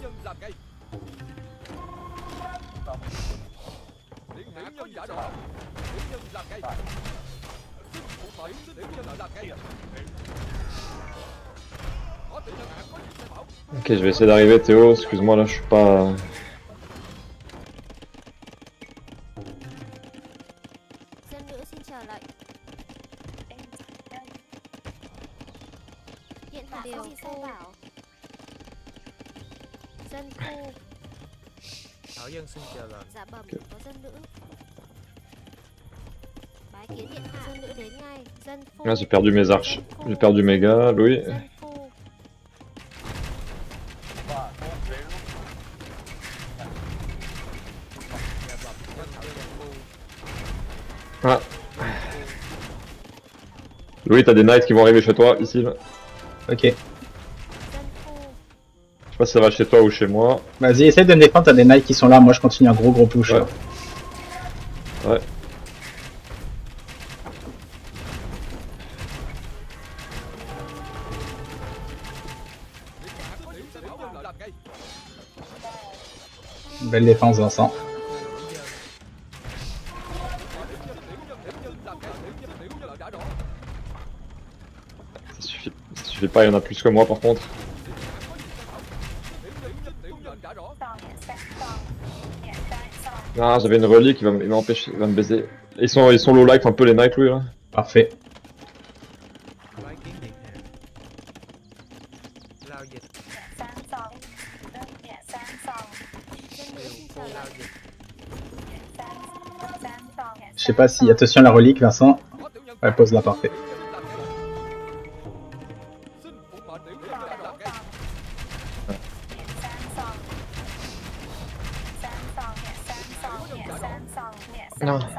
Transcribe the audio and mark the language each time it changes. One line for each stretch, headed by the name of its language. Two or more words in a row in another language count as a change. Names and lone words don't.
French: Ok, je vais essayer d'arriver Théo, excuse-moi là, je suis pas...
Vietnamese: Dân nữ xin chờ lệnh. Điện hạ có gì sai bảo. Dân phu. Thảo dân xin chờ lệnh. Dạ bẩm có dân nữ. Bái kiến điện hạ. Dân nữ đến ngay. Dân phu.
French: Ah, j'ai perdu mes arches, j'ai perdu mes gars, Louis.
Vietnamese: Dân phu. Dạ bẩm có thảo dân phu. Ah.
French: Louis, t'as des knights qui vont arriver chez toi, ici là. Ok.
Vietnamese: Dân phu.
French: Je sais pas si ça va chez toi ou chez moi. Vas-y, essaye de me défendre, t'as des knights qui sont là, moi je continue un gros push. Ouais. Là. Ouais. Belle défense Vincent. Ça suffit pas, il y en a plus que moi par contre. Ah, j'avais une relique, il va m'empêcher, il va me baiser. Ils sont
English: low life
French: un peu les knights lui là. Parfait.
Vietnamese: Bái kiến điện hạ. Lao dịch. Điều phô lao dịch.
French: Je sais pas si... Attention la relique, Vincent. Ouais, pose là, parfait. Non.